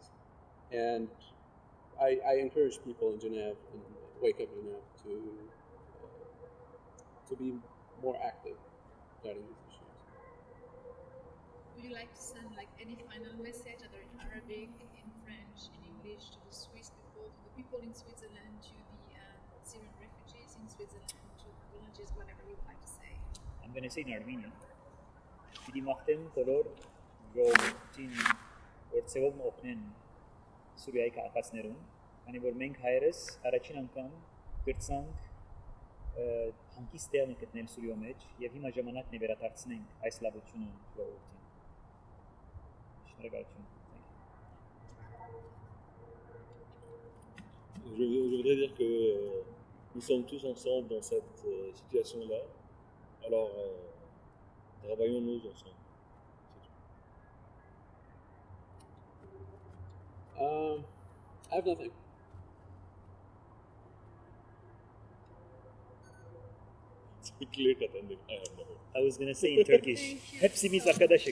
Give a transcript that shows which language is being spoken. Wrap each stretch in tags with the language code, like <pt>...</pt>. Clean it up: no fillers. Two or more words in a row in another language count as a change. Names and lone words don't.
<en>And I encourage people in Genève, and Wake Up Genève, to be more active regarding these issues. Would you like to send any final message, either in Arabic, in French, in English, to the Swiss people, to the people in Switzerland, to the Syrian refugees in Switzerland, to volunteers, whatever you would like to say? I'm going to say in Armenian.</en> <hy>Պիտի մաղթեմ բոլոր ժողովրդին, որ ցեվով օգնեն Սուրիայի քաղաքացիներուն, քանի որ մենք հայերս առաջին անգամ գրծանք հանգիստ տեղ գտնել Սուրիո մեջ եւ հիմա ժամանակն է վերադարձնենք այս լավությունը ժողովրդին։ Շնորհակալություն։</hy> <fr>Je voudrais dire que nous sommes tous ensemble dans cette situation-là. Alors, travaillons-nous ensemble.</fr> <en>I have nothing. It's clear cut ending. I have nothing. I was going to say in Turkish.</en> <tr>Hepsimiz arkadaşık.</tr>